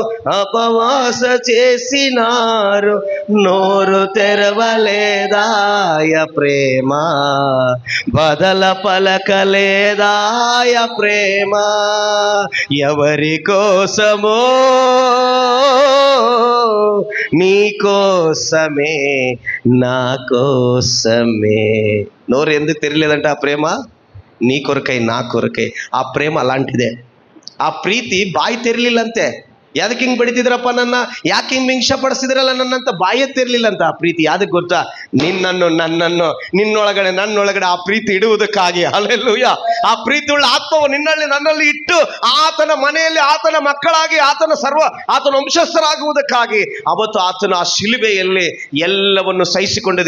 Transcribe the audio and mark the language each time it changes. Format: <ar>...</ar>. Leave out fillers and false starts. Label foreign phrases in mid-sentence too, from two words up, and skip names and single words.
<te>అపవాస చేసినారు, నోరు తెరవలేదాయ ప్రేమ, బదల పలకలేదాయ ప్రేమ, ఎవరి కోసమో నీ కోసమే నా కోసమే. నోరు ఎందుకు తెలియలేదంటే ఆ ప్రేమ నీ కొరకై నా కొరకై. ఆ ప్రేమ అలాంటిదే.</te> <kn>ಆ ಪ್ರೀತಿ ಬಾಯಿ ತೆರಲಿಲ್ಲಂತೆ. ಯಾದಕ್ಕೆ ಹಿಂಗೆ ಬಡಿತಿದ್ರಪ್ಪ ನನ್ನ, ಯಾಕೆ ಹಿಂಗೆ ಹಿಂಸಪಡಿಸಿದ್ರಲ್ಲ ನನ್ನಂತ ಬಾಯೇ ತೆರಲಿಲ್ಲ ಅಂತ. ಆ ಪ್ರೀತಿ ಯಾದಕ್ಕೆ ಗೊತ್ತಾ? ನನ್ನನ್ನು ನಿನ್ನೊಳಗಡೆ ನನ್ನೊಳಗಡೆ ಆ ಪ್ರೀತಿ ಇಡುವುದಕ್ಕಾಗಿ. ಹಲ್ಲೆಲೂಯಾ. ಆ ಪ್ರೀತಿ ಉಳ್ಳ ಆತ್ಮವು ನನ್ನಲ್ಲಿ ಇಟ್ಟು ಆತನ ಮನೆಯಲ್ಲಿ ಆತನ ಮಕ್ಕಳಾಗಿ ಆತನ ವಂಶಸ್ಥರಾಗುವುದಕ್ಕಾಗಿ ಅವತ್ತು ಆತನ ಆ ಶಿಲುಬೆಯಲ್ಲಿ ಎಲ್ಲವನ್ನು ಸಹಿಸಿಕೊಂಡಿದೆ.</kn>